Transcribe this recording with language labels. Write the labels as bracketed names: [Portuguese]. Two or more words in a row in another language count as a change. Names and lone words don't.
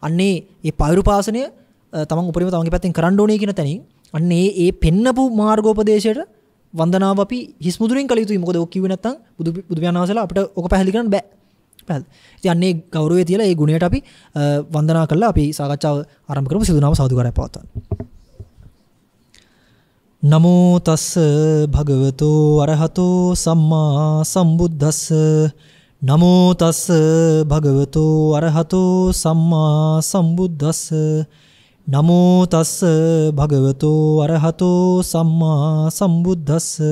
[Sinhala] ඉතින් එහෙනම් මේ අන්නේ මේ පෛරුපාසනය තමන් උපරිම තමන්ගේ පැත්තෙන් කරන්න ඕනේ කියන තැනින් අන්න ඒ පෙන්නපු මාර්ගෝපදේශයට වන්දනාව අපි හිස් මුදුරින් කළ යුතුයි. මොකද ඔක කිව්වේ නැත්නම් බුදු පියාණන් වහන්සේලා අපිට ඔක පැහැදිලි කරන්න බෑ. පැහැදිලි. ඉතින් අන්නේ ගෞරවය තියලා ඒ ගුණයට අපි වන්දනා කළා අපි සාකච්ඡාව ආරම්භ කරමු. සිදු නාම සාදුකාරය පවත්වන්න. [Pali] නමෝ තස්ස භගවතෝ අරහතෝ සම්මා සම්බුද්දස්ස නමෝ තස්ස භගවතෝ අරහතෝ සම්මා සම්බුද්දස්ස නමෝ තස්ස භගවතෝ අරහතෝ සම්මා සම්බුද්දස්ස